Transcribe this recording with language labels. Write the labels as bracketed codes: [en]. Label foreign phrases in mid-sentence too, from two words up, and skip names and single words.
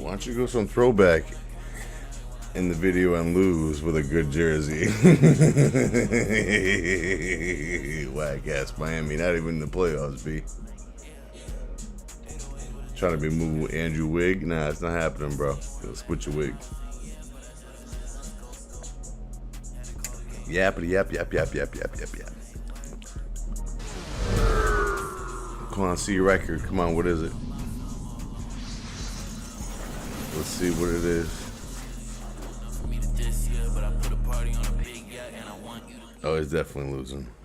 [en] Why don't you go some throwback in the video and lose with a good jersey? Whack ass Miami, not even in the playoffs, B. Trying to be moving with Andrew Wig? Nah, it's not happening, bro. Split your wig. Yappity yap yap yap yap yap yap yap. Come on, see your record. Come on, what is it? Let's see what it is. Oh, he's definitely losing.